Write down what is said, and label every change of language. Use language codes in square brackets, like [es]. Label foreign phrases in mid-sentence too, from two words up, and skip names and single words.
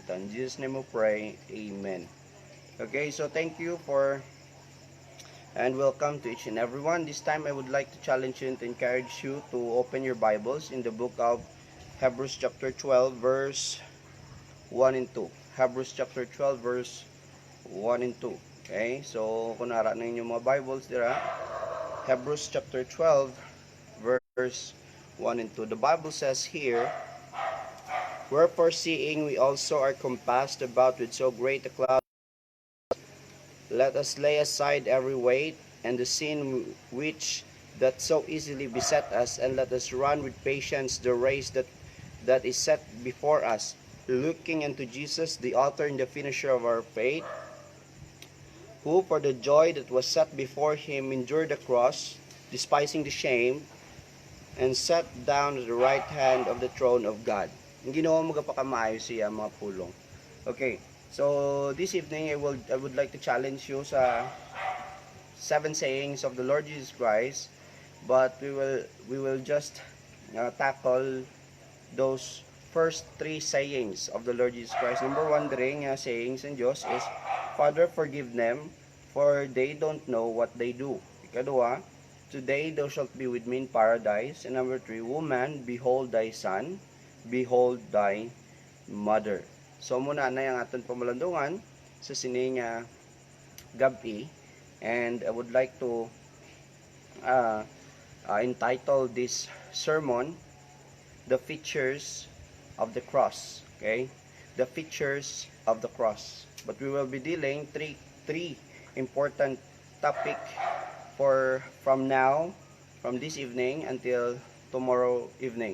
[en] In Jesus' name we pray, amen. Okay, so thank you for and welcome to each and everyone. This time I would like to challenge you and to encourage you to open your Bibles in the book of Hebrews chapter 12 verse 1 and 2. Hebrews chapter 12 verse 1 and 2. Okay? So [hil] kung nara na inyong mga Bibles dira, [en] Hebrews chapter 12 verse 1 and 2. The Bible says here, wherefore seeing we also are compassed about with so great a cloud, let us lay aside every weight and the sin which that so easily beset us, and let us run with patience the race that is set before us, looking unto Jesus, the author and the finisher of our faith, who for the joy that was set before him endured the cross, despising the shame, and sat down at the right hand of the throne of God. [hil] Ang Ginoo magapakamayo siya mga pulong. [en] Okay, so this evening I would like to challenge you sa 7 sayings of the Lord Jesus Christ, but we will just tackle those first 3 sayings of the Lord Jesus Christ. Number 1 [hil] dire nga [en] sayings [hil] ng Diyos [en] is, Father, forgive them, for they don't know what they do. Ikaduha, today thou shalt be with me in paradise. And number 3, woman, behold thy son, behold thy mother. [hil] So muna na yung aton pamalandungan sa sining gabi, [en] and I would like to entitle this sermon, The Features of the Cross. Okay, the features of the cross. But we will be dealing three important topic from this evening until tomorrow evening.